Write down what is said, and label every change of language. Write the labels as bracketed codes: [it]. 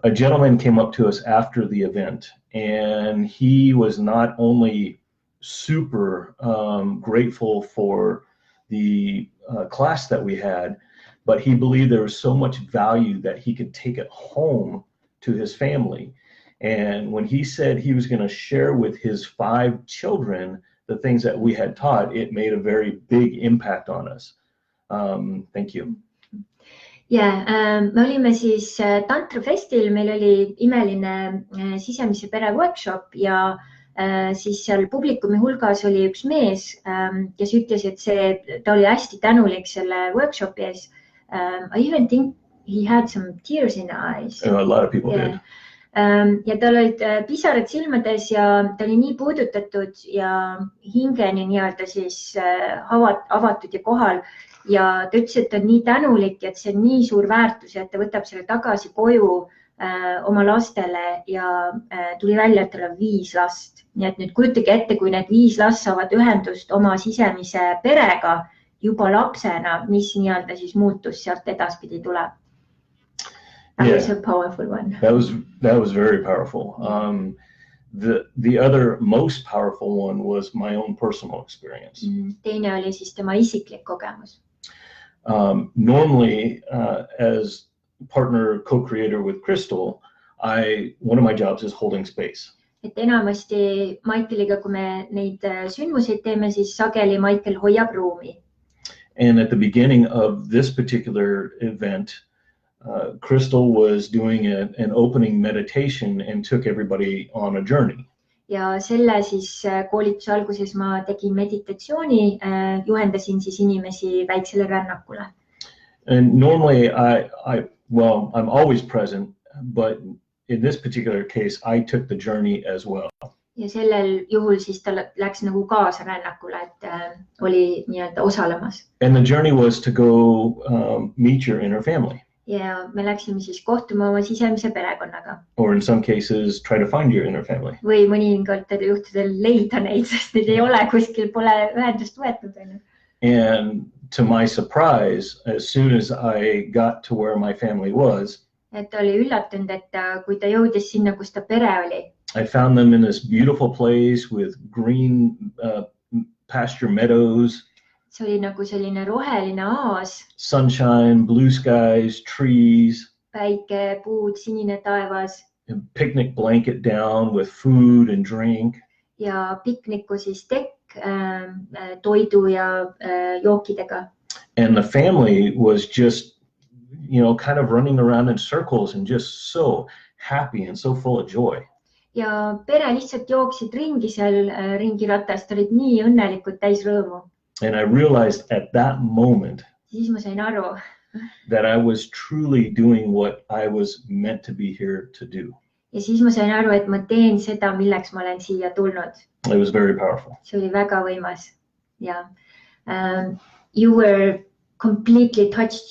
[en] A gentleman came up to us after the event, and he was not only super grateful for the class that we had, but he believed there was so much value that he could take it home to his family. And when he said he was going to share with his 5 children the things that we had taught, it made a very big impact on us. Thank you. [et] Yeah, me olime siis Tantrafestil, meil oli imeline sisemise pere workshop ja siis seal publikumi hulgas oli üks mees, kes ütles, et ta oli hästi tänulik selle workshopi ees. [en] I even think he had some tears in the eyes. A lot of people did. [et] Ja tal olid pisarad silmades ja ta oli nii puudutatud ja hingeni nii-öelda siis avatud ja kohal. Ja ta ütles, et ta on nii tänulik, et see on nii suur väärtus, et ta võtab selle tagasi koju oma lastele ja tuli välja, et tal on 5 last. Nii et nüüd kujutage ette, kui need 5 last saavad ühendust oma sisemise perega juba lapsena, mis nii-öelda siis muutus sealt edaspidi tuleb. [en] That was a powerful one. That was very powerful. The other most powerful one was my own personal experience. [et] Teine oli siis tema isiklik kogemus. [en] Normally, as partner co-creator with Crystal, one of my jobs is holding space. [et] Et enamasti Michaeliga, kui me neid sündmuseid teeme, siis sageli Michael hoiab ruumi. [en] And at the beginning of this particular event, Crystal was doing an opening meditation and took everybody on a journey. [et] Ja selle siis koolituse alguses ma tegin meditatsiooni, juhendasin siis inimesi väiksele rännakule. [en] And normally I'm always present, but in this particular case, I took the journey as well. [et] Ja sellel juhul siis ta läks nagu kaasa rännakule, et oli nii-öelda osalemas. [en] And the journey was to go meet your inner family. [et] Ja me läksime siis kohtuma oma sisemise perekonnaga. [en] Or in some cases, try to find your inner family. [et] Või mõningatel juhtudel leida neid, sest neid ei ole kuskil, pole ühendust võetud. [en] And to my surprise, as soon as I got to where my family was, [et] et ta oli üllatunud, et kui ta jõudis sinna, kus ta pere oli. [en] I found them in this beautiful place with green pasture meadows. [et] See oli nagu selline roheline aas. [en] Sunshine, blue skies, trees. [et] Päike, puud, sinine taevas. [en] A picnic blanket down with food and drink. [et] Ja pikniku siis tekk toidu ja jookidega. [en] And the family was just, kind of running around in circles and just so happy and so full of joy. [et] Ja pere lihtsalt jooksid ringi seal ringiratast, olid nii õnnelikud, täis rõõmu. [en] And I realized at that moment [et] siis ma sain aru, [en] that I was truly doing what I was meant to be here to do. [et] Ja siis ma sain aru, et ma teen seda, milleks ma olen siia tulnud. [en] It was very powerful. [et] See oli väga võimas. [en] Ja you were completely touched.